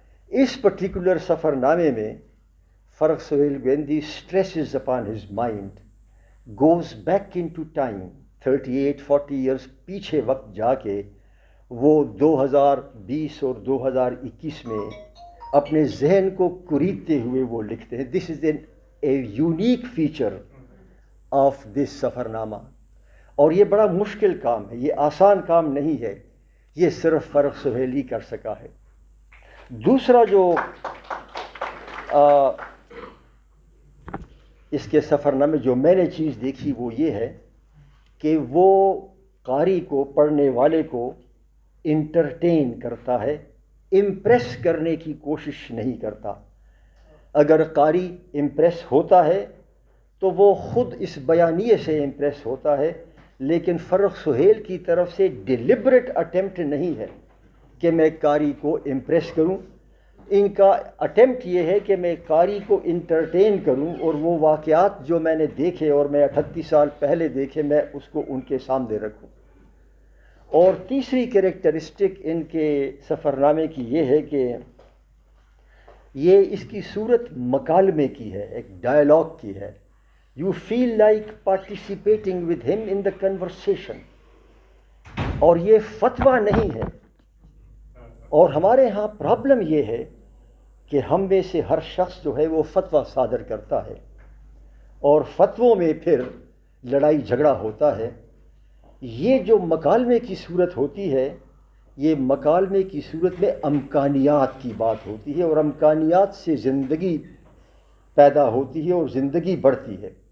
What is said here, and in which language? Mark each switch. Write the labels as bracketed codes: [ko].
[ur] اس particular سفر نامے میں Farrukh Sohail گویندی [en] stresses upon his mind, goes back into time 38-40 years [ur] پیچھے وقت جا کے وہ 2020 اور 2021 میں اپنے ذہن کو کریدتے ہوئے وہ لکھتے ہیں. [en] This is a unique feature of this سفر نامہ. [ur] اور یہ بڑا مشکل کام ہے، یہ آسان کام نہیں ہے، یہ صرف فرخ سہیل ہی کر سکا ہے. دوسرا جو اس کے سفر نامے جو میں نے چیز دیکھی وہ یہ ہے کہ وہ قاری کو، پڑھنے والے کو انٹرٹین کرتا ہے، امپریس کرنے کی کوشش نہیں کرتا. اگر قاری امپریس ہوتا ہے تو وہ خود اس بیانیے سے امپریس ہوتا ہے، لیکن فرخ سہیل کی طرف سے ڈیلیبریٹ اٹیمپٹ نہیں ہے کہ میں قاری کو امپریس کروں. ان کا اٹیمپٹ یہ ہے کہ میں قاری کو انٹرٹین کروں اور وہ واقعات جو میں نے دیکھے اور میں 38 سال پہلے دیکھے میں اس کو ان کے سامنے رکھوں. اور تیسری کریکٹرسٹک ان کے سفر نامے کی یہ ہے کہ یہ اس کی صورت مکالمے کی ہے، ایک ڈائلاگ کی ہے. [en] You feel like participating with ہم in the conversation. [ur] اور یہ فتویٰ نہیں ہے. اور ہمارے ہاں پرابلم یہ ہے کہ ہم میں سے ہر شخص جو ہے وہ فتویٰ صادر کرتا ہے اور فتووں میں پھر لڑائی جھگڑا ہوتا ہے. یہ جو مکالمے کی صورت ہوتی ہے یہ مکالمے کی صورت میں امکانیات کی بات ہوتی ہے اور امکانیات سے زندگی پیدا ہوتی ہے اور زندگی بڑھتی ہے.